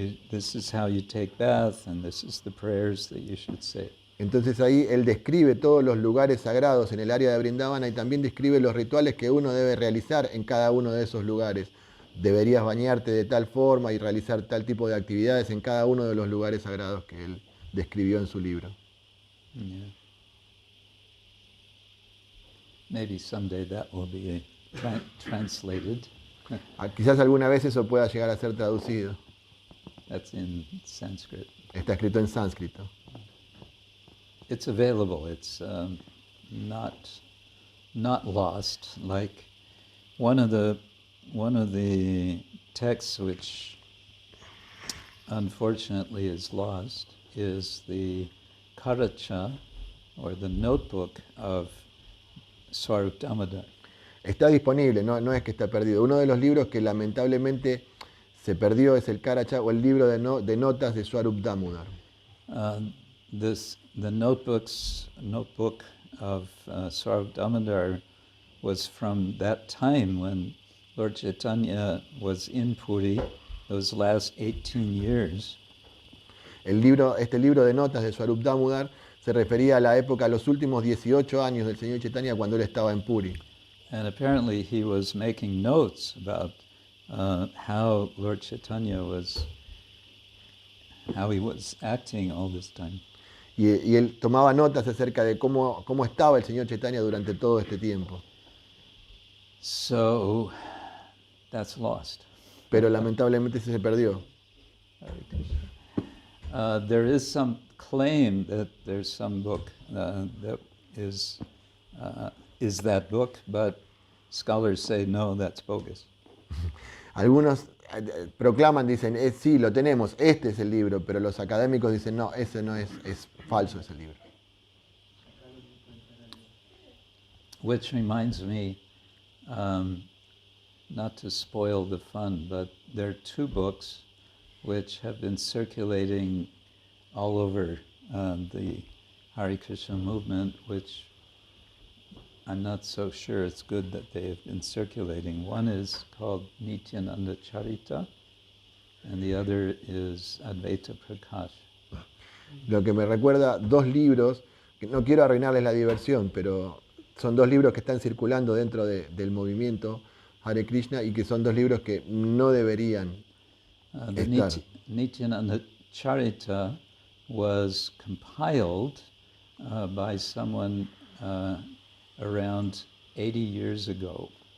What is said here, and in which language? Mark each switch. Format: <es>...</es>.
<en>This is how you take bath, and this is the prayers that you should say.</en> <es>Entonces ahí él describe todos los lugares sagrados en el área de Vrindavana, y también describe los rituales que uno debe realizar en cada uno de esos lugares. Deberías bañarte de tal forma y realizar tal tipo de actividades en cada uno de los lugares sagrados que él describió en su libro.</es> <en>Yeah. Maybe someday that will be translated.</en> <es>Quizás alguna vez eso pueda llegar a ser traducido.</es> <en>That's in Sanskrit.</en> <es>Está escrito en sánscrito.</es> <en>It's available. It's not lost. Like one of the texts which unfortunately is lost is the Karacha, or the notebook of Swarup Damodar.</en> <es>Está disponible, no es que está perdido. Uno de los libros que lamentablemente se perdió es el Karacha, o el libro de notas de Swarup Damodar.</es> <en>The notebook of Swarup Damodar was from that time when Lord Chaitanya was in Puri, those last 18 years.</en> <es>Este libro de notas de Swarup Damodar se refería a la época, los últimos 18 años del señor Chaitanya, cuando él estaba en Puri.</es> <en>And apparently he was making notes about how Lord Chaitanya how he was acting all this time.</en> <es>Y él tomaba notas acerca de cómo estaba el señor Chaitanya durante todo este tiempo.</es> <en>So that's lost.</en> <es>Pero lamentablemente se perdió.</es> <en>There is some claim that there's some book that is that book, but scholars say no, that's bogus.</en> <es>Algunos proclaman, dicen, sí, lo tenemos, este es el libro, pero los académicos dicen, no, ese no es falso ese libro.</es> <en>Which reminds me, not to spoil the fun, but there are two books which have been circulating all over the Hare Krishna movement, which I'm not so sure it's good that they have been circulating. One is called Nityananda Charita, and the other is Advaita Prakash.</en> <es>Lo que me recuerda dos libros, que no quiero arruinarles la diversión, pero son dos libros que están circulando dentro del movimiento Hare Krishna y que son dos libros que no deberían estar.</es> <en>Nityananda Charita was compiled by someone around 80 years ago.</en>